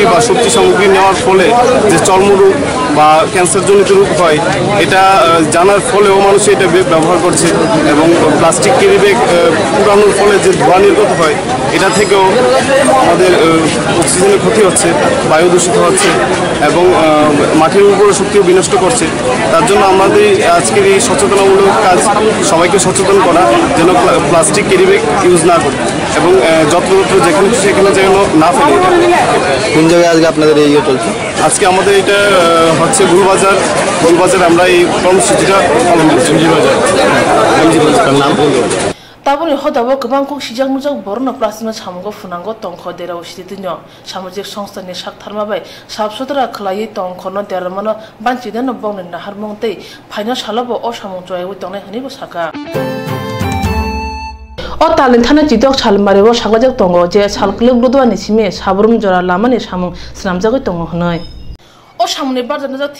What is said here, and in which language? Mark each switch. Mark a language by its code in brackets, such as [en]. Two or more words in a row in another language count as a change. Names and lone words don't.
[bn] বা সবজি সামগ্রী নেওয়ার ফলে যে চর্মরোগ বা ক্যান্সারজনিত রোগ হয় এটা জানার ফলেও মানুষ এটা ব্যবহার করছে এবং [en] plastic carry bag [bn] পুরানোর ফলে যে ধোঁয়া নির্গত হয় এটা থেকেও আমাদের অক্সিজেনের ক্ষতি হচ্ছে বায়ু দূষিত হচ্ছে এবং মাটির উর্বর শক্তিও বিনষ্ট করছে তার জন্য আমাদের আজকের এই সচেতনামূলক কাজ সবাইকে সচেতন করা যেন [en] plastic carry bag [bn] ইউজ না করে এবং যত্রতত্র যেখানে সেখানে যেন না ফেলে কোন জায়গায় আজকে আপনাদের এই চলছে আজকে আমাদের এটা হচ্ছে গুলবাজার আমরা এই কর্মসূচিটা পালন করছি নাম [trp] Tabuni hodabo gobang kok sijak mujak borno plastic samongo funango tongkho derao sitinyo samajik songstha ni sak tharmabai sabsodra khlai tongkho no dermano banchide no bongni nahar mongtei phaino salobo o samong joy wi tongnai hani bo saka o talin thana jidok salmare bo sagajak tongo je salkluk ludwani sime sabrum jora lamani samong snamjagoi tongo hnai o samne barjana jak